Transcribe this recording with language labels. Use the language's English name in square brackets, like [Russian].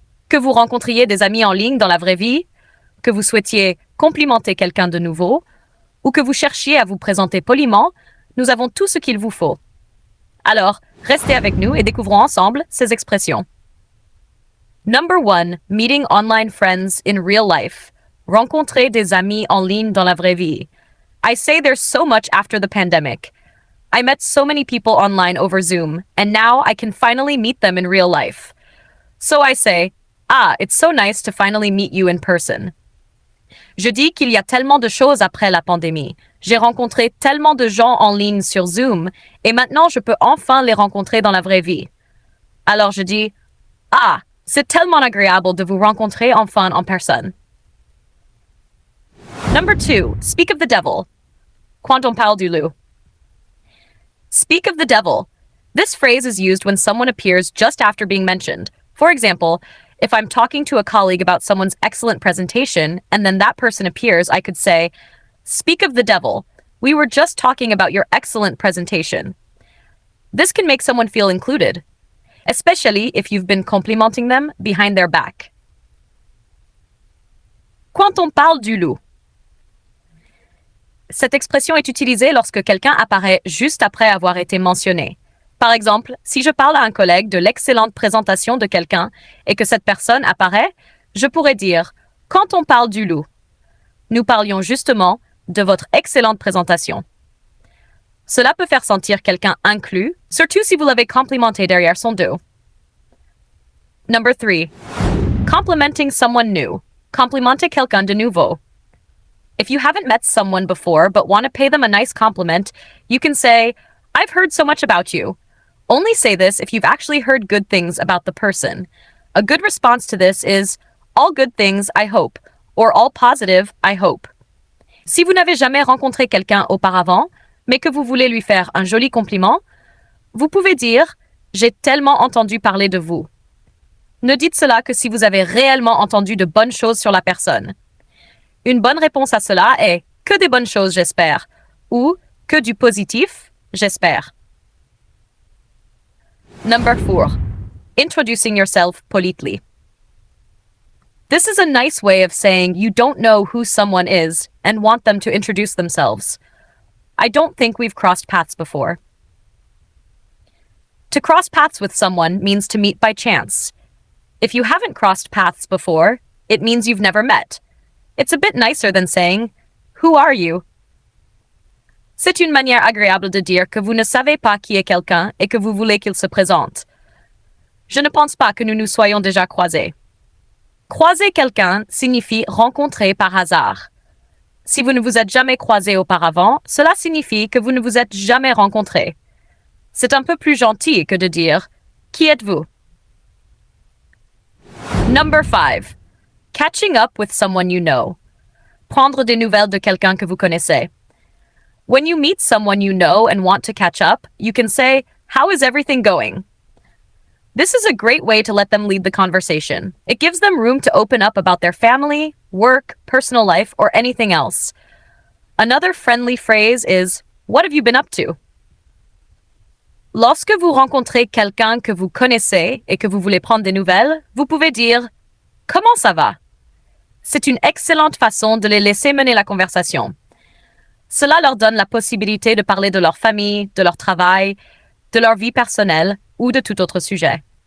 [French] Que vous rencontriez des amis en ligne dans la vraie vie, que vous souhaitiez complimenter quelqu'un de nouveau, ou que vous cherchiez à vous présenter poliment, nous avons tout ce qu'il vous faut. Alors, restez avec nous et découvrons ensemble ces expressions. [English] Number 1. Meeting online friends in real life. [French] Rencontrer des amis en ligne dans la vraie vie. [English] I say there's so much after the pandemic. I met so many people online over Zoom, and now I can finally meet them in real life. So I say, it's so nice to finally meet you in person. [French] Je dis qu'il y a tellement de choses après la pandémie. J'ai rencontré tellement de gens en ligne sur Zoom, et maintenant je peux enfin les rencontrer dans la vraie vie. Alors je dis, c'est tellement agréable de vous rencontrer enfin en personne. [English] Number 2. Speak of the devil. [French] Quand on parle du loup. [English] Speak of the devil. This phrase is used when someone appears just after being mentioned. For example, if I'm talking to a colleague about someone's excellent presentation and then that person appears, I could say, "Speak of the devil. We were just talking about your excellent presentation." This can make someone feel included, especially if you've been complimenting them behind their back. [French] Quand on parle du loup. Cette expression est utilisée lorsque quelqu'un apparaît juste après avoir été mentionné. Par exemple, si je parle à un collègue de l'excellente présentation de quelqu'un et que cette personne apparaît, je pourrais dire « Quand on parle du loup, nous parlions justement de votre excellente présentation ». Cela peut faire sentir quelqu'un inclus, surtout si vous l'avez complimenté derrière son dos. [English] Number 3. Complimenting someone new. [French] Complimenter quelqu'un de nouveau. [English] If you haven't met someone before but want to pay them a nice compliment, you can say, "I've heard so much about you." Only say this if you've actually heard good things about the person. A good response to this is, "All good things, I hope," or "All positive, I hope." [French] Si vous n'avez jamais rencontré quelqu'un auparavant, mais que vous voulez lui faire un joli compliment, vous pouvez dire « [English] J'ai tellement entendu parler de vous ». [French] Ne dites cela que si vous avez réellement entendu de bonnes choses sur la personne. Une bonne réponse à cela est « Que des bonnes choses, j'espère » ou « Que du positif, j'espère ». [English] Number 4. Introducing yourself politely. This is a nice way of saying you don't know who someone is and want them to introduce themselves. I don't think we've crossed paths before. To cross paths with someone means to meet by chance. If you haven't crossed paths before, it means you've never met. It's a bit nicer than saying, "Who are you?" [French] C'est une manière agréable de dire que vous ne savez pas qui est quelqu'un et que vous voulez qu'il se présente. Je ne pense pas que nous nous soyons déjà croisés. Croiser quelqu'un signifie rencontrer par hasard. Si vous ne vous êtes jamais croisé auparavant, cela signifie que vous ne vous êtes jamais rencontrés. C'est un peu plus gentil que de dire « Qui êtes-vous » [English] Number 5. Catching up with someone you know. [French] Prendre des nouvelles de quelqu'un que vous connaissez. [English] When you meet someone you know and want to catch up, you can say, "How is everything going?" This is a great way to let them lead the conversation. It gives them room to open up about their family, work, personal life, or anything else. Another friendly phrase is, "What have you been up to?" [French] Lorsque vous rencontrez quelqu'un que vous connaissez et que vous voulez prendre des nouvelles, vous pouvez dire « Comment ça va ?» C'est une excellente façon de les laisser mener la conversation. Cela leur donne la possibilité de parler de leur famille, de leur travail, de leur vie personnelle ou de tout autre sujet.